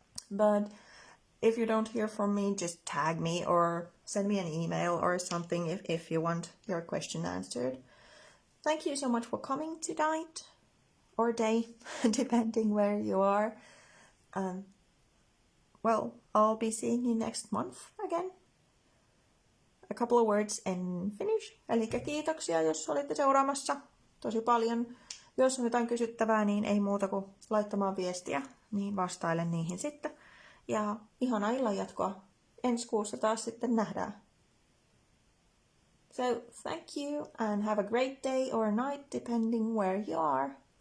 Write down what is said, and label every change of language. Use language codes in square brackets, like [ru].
[en] But if you don't hear from me, just tag me or send me an email or something if you want your question answered. Thank you so much for coming tonight or day, depending where you are. Well, I'll be seeing you next month again. A couple of words in Finnish. [fi] Eli kiitoksia, jos olitte seuraamassa tosi paljon. Jos on jotain kysyttävää, niin ei muuta kuin laittamaan viestiä, niin vastailen niihin sitten. Ja ihanaa illanjatkoa. Ensi kuussa taas sitten nähdään. [en] So, thank you and have a great day or night depending where you are.